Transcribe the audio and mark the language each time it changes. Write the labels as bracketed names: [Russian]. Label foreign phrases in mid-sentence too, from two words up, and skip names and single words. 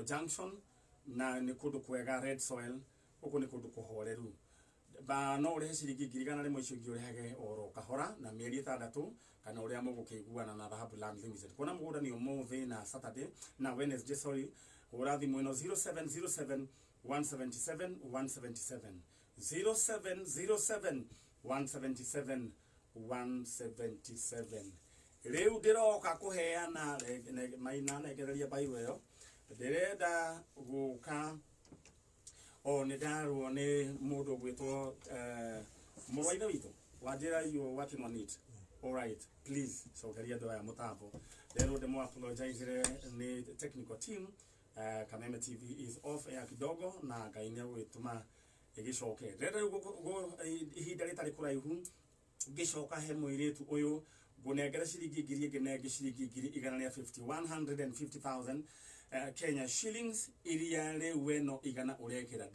[Kikuyu] Junction na ni kundu kwega [English] red soil [Kikuyu] uko ni kundu kuhoreru ba no uri ciringi 100 icio ngiurehage oro kahora na mieri 6 kana uria mugukiguana na Dhahabu Land Limited kona mugunda ni umuthi na Saturday na Wednesday sorry urathi mweno 0707 177 177 0707 177 177 riu ndiroka kuheana maina negereria baiwe yo ndirenda guka nĩndarwo nĩ mũndũ gwĩtwo mũrwaithe witũ wanjĩra [English] you working on it. All right, please [Kikuyu] cokeria andũ aya mũtambo rero ndĩmũ apologize nĩ [English] technical team. [Kikuyu] Kameme TV [English] is off air [Kikuyu] kidogo na Ngai nĩ gwĩtũma ĩgĩcoke rero ihinda rĩtarĩ kũraihu ngĩcoka he mũirĩtu ũyũ ngũnengere ciringi ngiri ĩngĩ nengĩ ciringi ngiri igana rĩa 150,000 [English] Kenya shillings [Kikuyu] iria rĩu we no igana ũrekĩra.